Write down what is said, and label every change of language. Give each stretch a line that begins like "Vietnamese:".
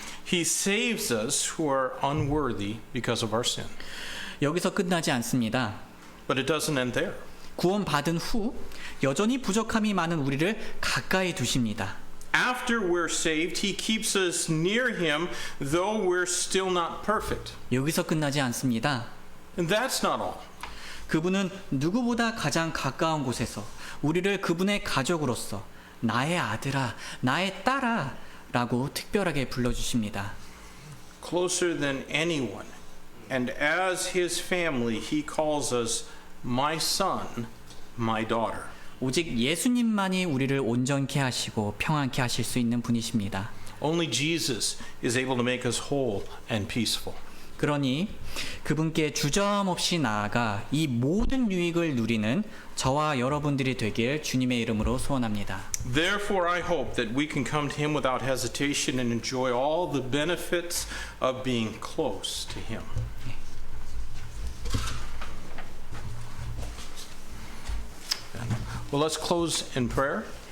English: He saves us who are unworthy because of our sin.
Korean: 여기서 끝나지 않습니다.
English: But it doesn't end there.
Korean: 구원받은 후 여전히 부족함이 많은 우리를 가까이 두십니다.
English: After we're saved, he keeps us near him, though we're still not perfect.
Korean: 여기서 끝나지 않습니다.
English: And that's not all.
Korean: 그분은 누구보다 가장 가까운 곳에서 우리를 그분의 가족으로서 나의 아들아, 나의 딸아 라고 특별하게 불러주십니다.
English: Closer than anyone. And as his family, he calls us my son, my daughter.
Korean: 오직 예수님만이 우리를 온전케 하시고 평안케 하실 수 있는 분이십니다.
English: Only Jesus is able to make us whole and peaceful.
Korean: 그러니 그분께 주저함없이 나아가 이 모든 유익을 누리는 저와 여러분들이 되길 주님의 이름으로 소원합니다.
English: Therefore, I hope that we can come to him without hesitation and enjoy all the benefits of being close to him. Well, let's close in prayer.